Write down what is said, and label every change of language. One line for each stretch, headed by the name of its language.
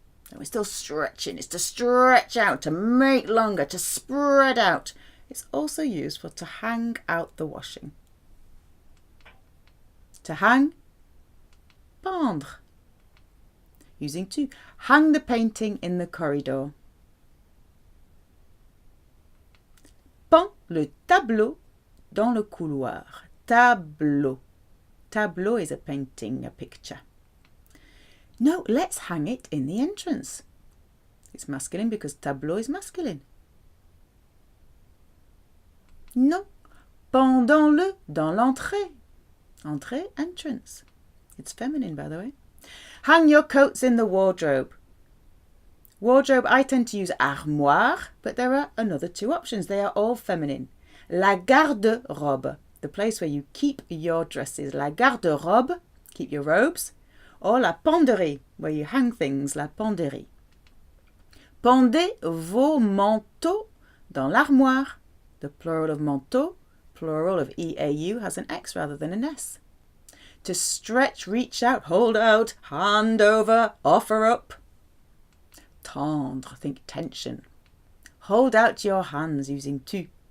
English: And we're still stretching. It's to stretch out, to make longer, to spread out. It's also used for to hang out the washing. To hang, pendre. Using to hang the painting in the corridor.
French: Pends le tableau dans le couloir. Tableau.
English: Tableau is a painting, a picture. No, let's hang it in the entrance. It's masculine because tableau is masculine.
French: Non, pendons-le dans l'entrée.
English: Entrée, entrance. It's feminine, by the way. Hang your coats in the wardrobe. Wardrobe, I tend to use armoire, but there are another two options. They are all feminine. La garde-robe, the place where you keep your dresses. La garde-robe, keep your robes. Or la penderie, where you hang things, la penderie.
French: Pendez vos manteaux dans l'armoire.
English: The plural of manteau, plural of EAU, has an X rather than an S. To stretch, reach out, hold out, hand over, offer up. Tendre, think tension. Hold out your hands using tu.